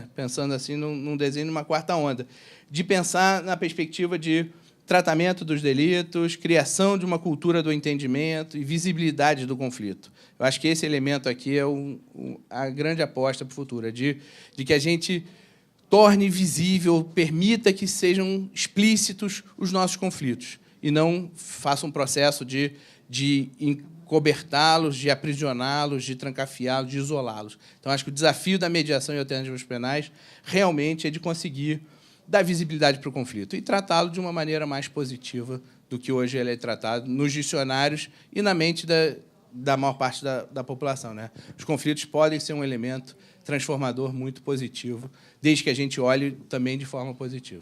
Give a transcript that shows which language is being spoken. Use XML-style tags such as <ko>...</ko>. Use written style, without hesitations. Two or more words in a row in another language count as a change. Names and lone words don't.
<pt>Pensando assim num desenho de uma quarta onda, de pensar na perspectiva de tratamento dos delitos, criação de uma cultura do entendimento e visibilidade do conflito. Eu acho que esse elemento aqui é a grande aposta para o futuro, de que a gente torne visível, permita que sejam explícitos os nossos conflitos e não faça um processo de encobertá-los, de aprisioná-los, de trancafiá-los, de isolá-los. Então, acho que o desafio da mediação e alternativas penais realmente é de conseguir dar visibilidade para o conflito e tratá-lo de uma maneira mais positiva do que hoje ele é tratado nos dicionários e na mente da maior parte da população, né? Os conflitos podem ser um elemento transformador muito positivo, desde que a gente olhe também de forma positiva.</pt>